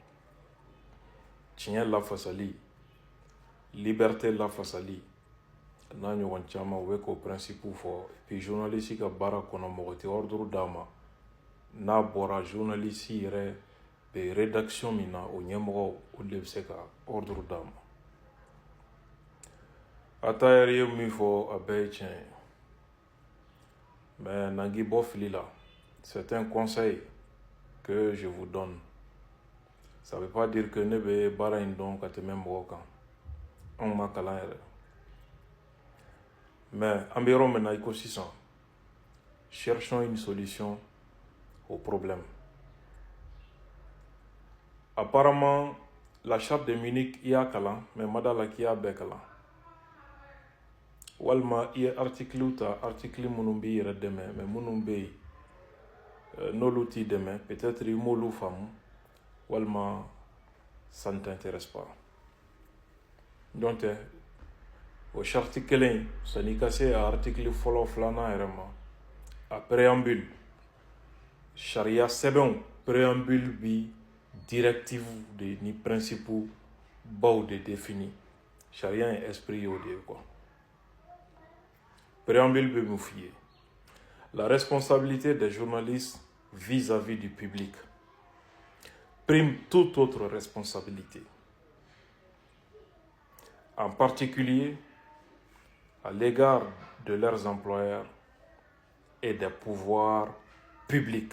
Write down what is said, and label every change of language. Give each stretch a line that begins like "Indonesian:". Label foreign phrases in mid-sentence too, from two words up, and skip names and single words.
Bambara: tiɲɛ lafasali liberté lafasali n'a ɲɔgɔn caman u bɛ k'o principe fɔ
French: et puis
Bambara: journaliste ka baara kɔnɔ mɔgɔ tɛ ordre d'a ma n'a bɔra journaliste yɛrɛ bɛ rédaction min na o ɲɛmɔgɔ olu de bɛ se ka ordre d'a ma Atayer ye min fɔ a bɛɛ ye tiɲɛ ye mais n'an bɔ fili la
French: c'est un conseil que je vous donne ça veut pas dire que
Bambara: ne bɛ baara in dɔn ka tɛmɛ mɔgɔ kan anw ma kalan yɛrɛ mais an bɛ yɔrɔ min na i ko sisan
French: cherchons une solution au problème apparemment la charte de Munich
Bambara: i y'a kalan mais ma d'a la k'i y'a bɛɛ kalan walima i ye article ta article minnu b'i yɛrɛ dɛmɛ mais minnu bɛ yen n'olu t'i dɛmɛ peut-être i m'olu faamu walima
French: ça ne t'intéresse pas donc
Bambara: o charte kelen sani ka se a article fɔlɔ filanan yɛrɛ ma a préambule charia sɛbɛnw préambule bi directive de ni principe baw de défini charia ye esprit y'o de ye quoi préambule bɛ mun f'i ye
French: la responsabilité des journalistes vis-à-vis du public prime toute autre responsabilité en particulier à l'égard de leurs employeurs et des pouvoirs publics.